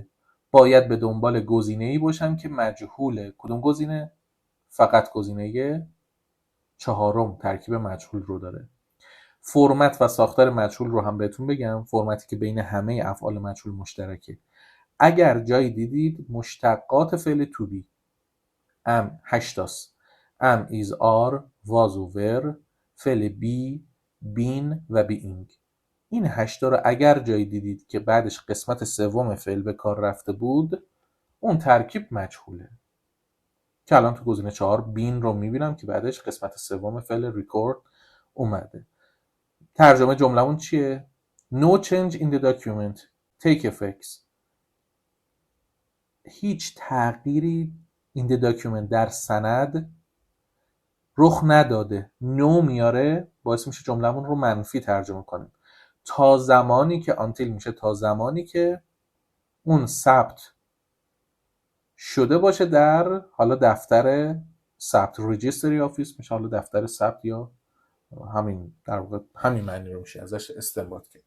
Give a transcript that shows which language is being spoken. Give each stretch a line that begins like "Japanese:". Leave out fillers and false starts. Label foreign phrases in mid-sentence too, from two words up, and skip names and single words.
Persian: باید به دنبال گزینه‌ای باشم که مجهوله. کدوم گزینه؟ فقط گزینه 4 ترکیب مجهول رو داره. فرمت و ساختار مجهول رو هم بهتون بگم. فرمتی که بین همه افعال مجهول مشترکه. اگر جایی دیدید مشتقات فعل
English: to be
Persian: ام 8 ام
English: is are was
Persian: و were، فعل
English: be been
Persian: و being. این 8 رو اگر جایی دیدید که بعدش قسمت سوم فعل به کار رفته بود، اون ترکیب مجهوله. که الان تو گزینه 4 been رو میبینم که بعدش قسمت سوم فعل record اومده. ترجمه جملمون چیه؟
English: No change in the document take effects.
Persian: هیچ تغییری
English: in the document
Persian: در سند رخ نداده. نو میاره باعث میشه جملمون رو منفی ترجمه کنیم. تا زمانی که آنتیل میشه تا زمانی که اون ثبت شده باشه در حالا دفتر ثبت رجیستری آفیس، میشه حالا دفتر ثبت یا همین، در واقع همین معنی رو میشه ازش استنباط کرد.